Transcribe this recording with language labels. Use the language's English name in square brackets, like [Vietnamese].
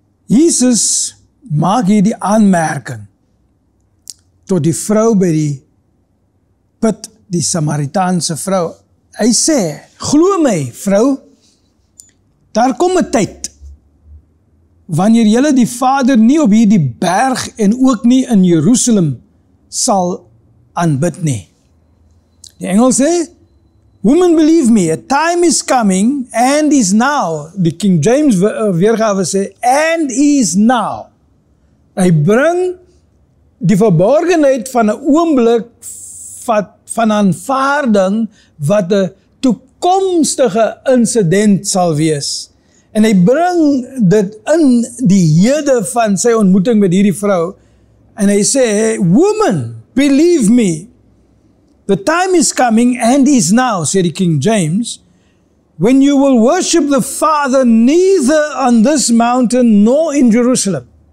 [Afrikaans] Jesus maak hier die aanmerking tot die vrou by die put, die Samaritaanse vrou. Hy sê, glo my vrou, daar kom 'n tyd, wanneer julle die Vader nie op hierdie berg en ook nie in Jerusalem sal aanbid nie. Die engel sê, [English] woman believe me, a time is coming and is now. [Afrikaans] Die King James weergawe sê, [English] and is now. [Afrikaans] Hy bring die verborgenheid van 'n oomblik van aanvaarding wat 'n toekomstige insident sal wees. En hy bring dit in die hede van sy ontmoeting met hierdie vrou. [English] En hy sê, woman, believe me, the time is coming and is now, [Afrikaans] sê die King James, [English] when you will worship the Father neither on this mountain nor in Jerusalem.